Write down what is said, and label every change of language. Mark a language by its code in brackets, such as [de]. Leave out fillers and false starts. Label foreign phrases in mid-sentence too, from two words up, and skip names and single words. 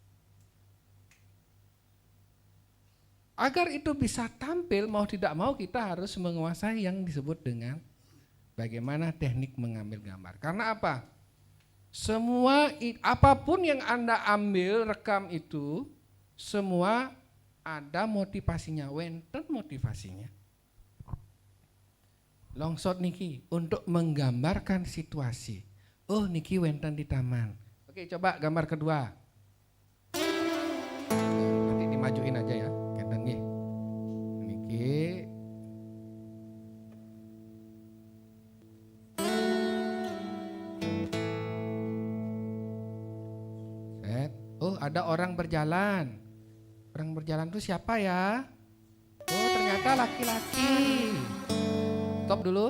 [id] Agar itu bisa tampil, mau tidak mau kita harus menguasai yang disebut dengan bagaimana teknik mengambil gambar. Karena apa? Semua apapun yang Anda ambil rekam itu, semua ada motivasinya, wenten motivasinya. Longshot niki untuk menggambarkan situasi. Oh [ban] niki wenten [id] di taman. Oke, coba gambar kedua. Nanti dimajuin aja ya, [ban] kenten nih. [id] Niki. Set. Oh ada orang berjalan. Orang berjalan itu siapa ya? Oh ternyata laki-laki. Stop dulu.